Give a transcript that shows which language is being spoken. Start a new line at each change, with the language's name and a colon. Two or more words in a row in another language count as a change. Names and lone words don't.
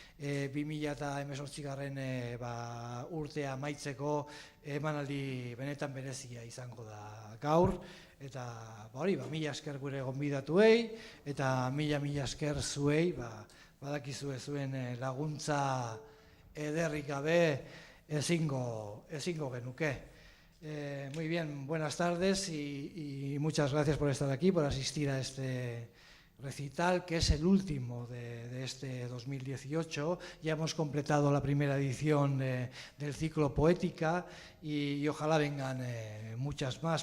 Basque: 2018 urtea amaitzeko emanaldi benetan berezia izango da gaur, eta mila esker gure gonbidatuei, eta mila esker zuei, badakizue zuen laguntza ederrik gabe ezingo genuke.
Spanish: Muy bien, buenas tardes y muchas gracias por estar aquí, por asistir a este recital, que es el último de este 2018. Ya hemos completado la primera edición del ciclo Poética y ojalá vengan muchas más.